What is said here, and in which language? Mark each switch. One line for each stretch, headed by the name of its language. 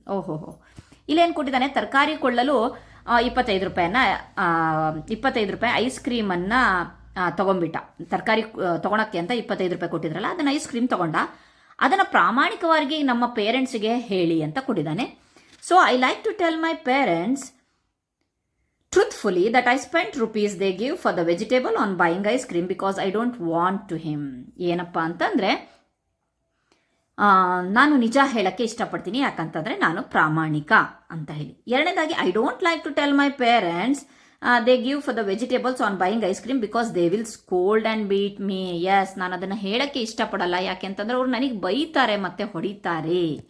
Kannada: ಓಹೋ, ಇಲ್ಲೇನು ಕೊಟ್ಟಿದ್ದಾನೆ, ತರಕಾರಿ ಕೊಳ್ಳಲು ₹25 ಐಸ್ ಕ್ರೀಮನ್ನು ತಗೊಂಡ್ಬಿಟ್ಟ. ತರಕಾರಿ ತೊಗೊಳಕ್ಕೆ ಅಂತ ₹25 ಕೊಟ್ಟಿದ್ರಲ್ಲ, ಅದನ್ನು ಐಸ್ ಕ್ರೀಮ್ ತಗೊಂಡ. ಅದನ್ನು ಪ್ರಾಮಾಣಿಕವಾಗಿ ನಮ್ಮ ಪೇರೆಂಟ್ಸ್ಗೆ ಹೇಳಿ ಅಂತ ಕೊಟ್ಟಿದ್ದಾನೆ.
English: So I like to tell my parents truthfully that I spent rupees they give for the vegetable on buying ice cream because I don't want to him.
Kannada: ಏನಪ್ಪ ಅಂತಂದರೆ ನಾನು ನಿಜ ಹೇಳಕ್ಕೆ ಇಷ್ಟಪಡ್ತೀನಿ, ಯಾಕಂತಂದರೆ ನಾನು ಪ್ರಾಮಾಣಿಕ ಅಂತ ಹೇಳಿ. ಎರಡನೇದಾಗಿ
English: I don't like to tell my parents they give for the vegetables on buying ice cream because they will scold and beat me.
Kannada: S, ನಾನು ಅದನ್ನು ಹೇಳಕ್ಕೆ ಇಷ್ಟಪಡಲ್ಲ. ಯಾಕೆ ಅಂತಂದರೆ ಅವ್ರು ನನಗೆ ಬೈತಾರೆ ಮತ್ತು ಹೊಡಿತಾರೆ.